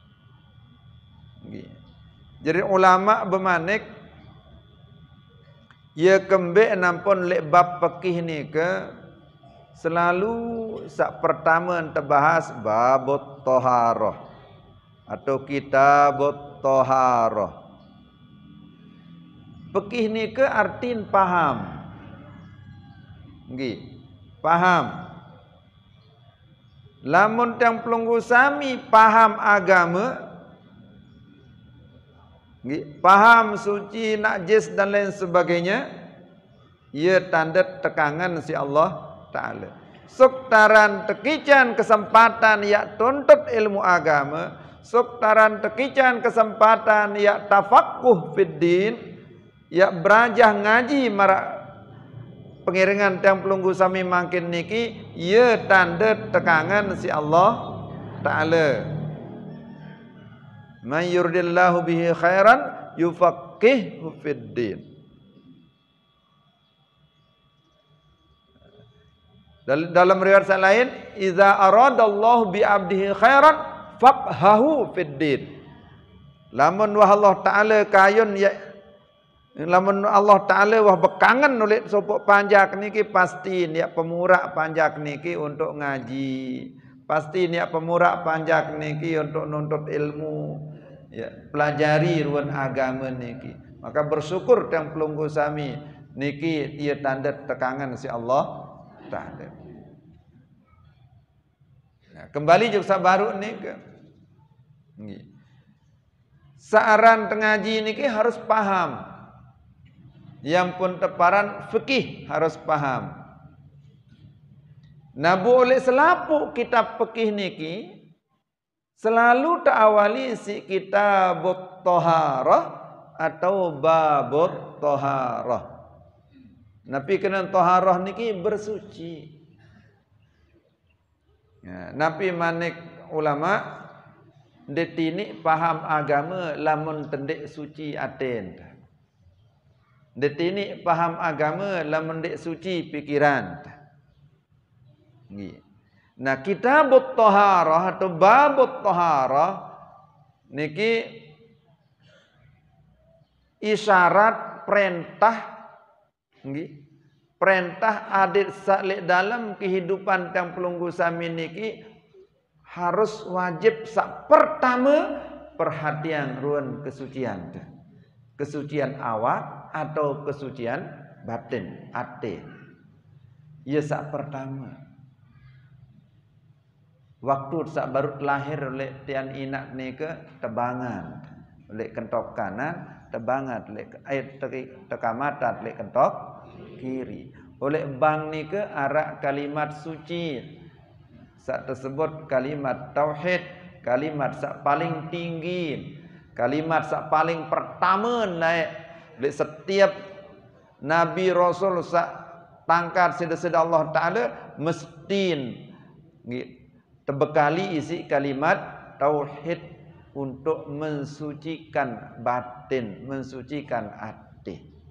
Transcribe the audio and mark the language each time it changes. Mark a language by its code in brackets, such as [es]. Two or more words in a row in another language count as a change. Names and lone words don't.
[sas] Jadi ulama bermanik ia kembek nampun lek bab fikih ni ke selalu sak pertama terbahas [ar] babut taharah [sas] atau [ar] kitabut taharah. [sas] Fikih ni ke artin paham. Nggih, paham. Lamun tiang pelunggu sami paham agama, paham suci, najis dan lain sebagainya, ia tanda tekangan si Allah Ta'ala. Suktaran tekican kesempatan ya tuntut ilmu agama, suktaran tekican kesempatan ya [ar] tafaqquh fid din, [sas] ya berajah ngaji marak pengiringan tiang pelunggu sami makin niki, ia tanda tekangan si Allah Ta'ala. [ar] Man yuridillahu bihi khairan yufaqihu fid din. [id] Dalam riwayat lain, [ar] idza aradallahu bi 'abdihi khairan faqhahu fid din. [sas] Lamun wah Allah Ta'ala kayun ya, lamun Allah Ta'ala wah bekangan oleh sopok panjak niki, pasti niat pemurak panjak niki untuk ngaji, pasti niat pemurak panjak niki untuk nuntut ilmu, ya, pelajari ruan agama niki. Maka bersyukur yang pelunggu sami niki ia tanda tekangan si Allah Ta'ala. Nah, kembali juga baru niki, saaran tengaji niki harus paham. Yang pun teparan fikih harus paham. Nabu oleh selapuk kitab fikih niki selalu ta'awali si [ar] kitabut toharah [sas] atau [ar] babut toharah. [sas] Nabi kena toharah niki bersuci. Ya, Nabi manik ulama detini paham agama lamun tendek suci aten. Detini paham agama lamun dek suci pikiran. Nah, [ar] kitabut toharah [sas] atau [ar] babut toharah [sas] niki isyarat perintah, perintah adik salik dalam kehidupan yang pelunggu sami niki harus wajib sak pertama perhatian ruan kesucian. [id] Kesucian awak atau kesucian batin, ate. [sas] Ia sak pertama. Waktu sak baru lahir oleh tian inak ni ke tebangan, oleh kentok kanan, tebangan oleh tekamatan oleh kentok kiri. Oleh bang ni ke arak kalimat suci. Sak tersebut kalimat tauhid, kalimat sak paling tinggi, kalimat sak paling pertama naik oleh setiap Nabi Rasul sak tangkat sida-sida Allah Ta'ala mesti terbekali isi kalimat tauhid [id] untuk mensucikan batin, mensucikan hati.